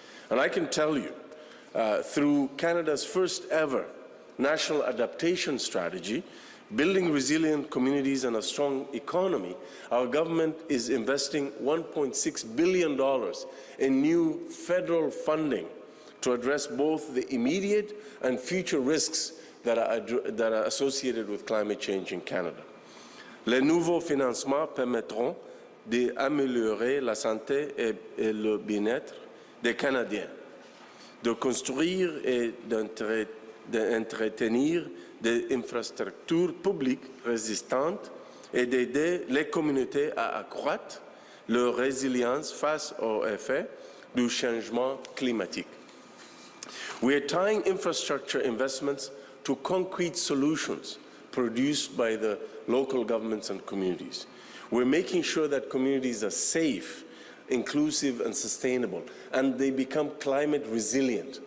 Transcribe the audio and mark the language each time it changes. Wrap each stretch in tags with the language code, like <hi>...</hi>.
<en>And I can tell you, through Canada's first ever national adaptation strategy, building resilient communities and a strong economy, our government is investing $1.6 billion in new federal funding to address both the immediate and future risks that are associated with climate change in Canada.</en> <fr>Les nouveaux financements permettront d'améliorer la santé et le bien-être des Canadiens, de construire et d'entretenir des infrastructures publiques résistantes et d'aider les communautés à accroître leur résilience face aux effets du changement climatique.</fr> <en>We are tying infrastructure investments to concrete solutions produced by the local governments and communities. We're making sure that communities are safe, inclusive and sustainable, and they become climate resilient.</en>